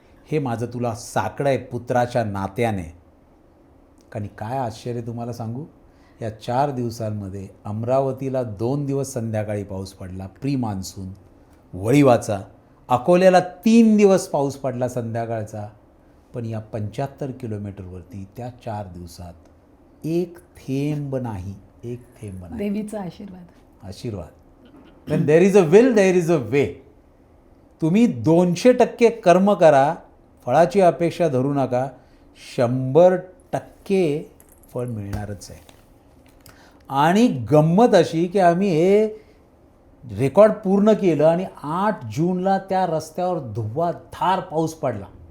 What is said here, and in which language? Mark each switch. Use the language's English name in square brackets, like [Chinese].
[Marathi] हे माझं तुला साकडं आहे पुत्राच्या नात्याने. आणि काय आश्चर्य तुम्हाला सांगू, या 4 दिवसांमध्ये अमरावतीला 2 दिवस संध्याकाळी पाऊस पडला प्री मान्सून वळीवाचा. अकोल्याला 3 दिवस पाऊस पडला संध्याकाळचा. पण या 75 किलोमीटरवरती त्या 4 दिवसात एक थेंब नाही, एक थेंब नाही. देवीचा आशीर्वाद. आशीर्वाद. [English] When there is a will, there is a way. [Marathi] तुम्ही 200% कर्म करा, फळाची अपेक्षा धरू नका, 100% फळ मिळणारच आहे. आणि गंमत अशी की आम्ही हे रेकॉर्ड पूर्ण केलं आणि 8 जूनला त्या रस्त्यावर धुव्वाधार पाऊस पडला.